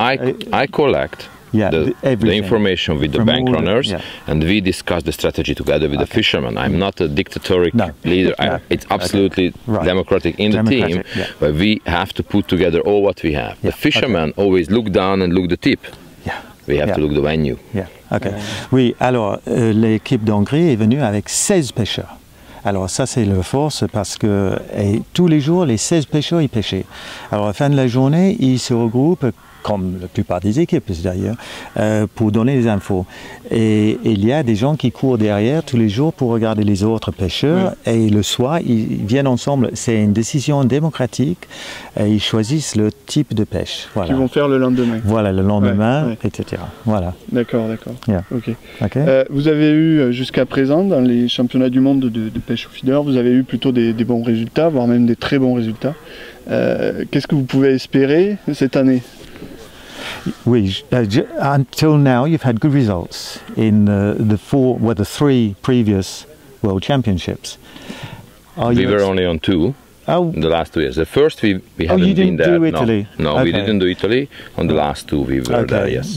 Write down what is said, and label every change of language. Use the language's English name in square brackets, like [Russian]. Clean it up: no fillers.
[English] I collect the information with the bank runners, and we discuss the strategy together with the fishermen. I'm not a dictatorial leader. It's absolutely democratic in the team, but we have to put together all what we have. The fishermen always look down and look the tip. We have to look the venue. [French] Oui, alors l'équipe d'Hongrie est venue avec 16 pêcheurs. Alors ça c'est leur force, parce que tous les jours les 16 pêcheurs ils pêchaient. Alors à la fin de la journée ils se regroupent comme la plupart des équipes d'ailleurs, pour donner des infos. Et il y a des gens qui courent derrière tous les jours pour regarder les autres pêcheurs, et le soir, ils viennent ensemble. C'est une décision démocratique, et ils choisissent le type de pêche. Voilà. Qu'ils vont faire le lendemain. Voilà, le lendemain, etc. Voilà. D'accord, d'accord. [English] Yeah. Okay. Okay. [French] Vous avez eu jusqu'à présent, dans les championnats du monde de pêche au feeder, vous avez eu plutôt des bons résultats, voire même des très bons résultats. Qu'est-ce que vous pouvez espérer cette année? [English] Oui, until now you've had good results in the three previous World Championships. We were only on 2 the last 2 years. The first we haven't been there. Do Italy? No, okay. We didn't do Italy. On the last 2 we were there, yes.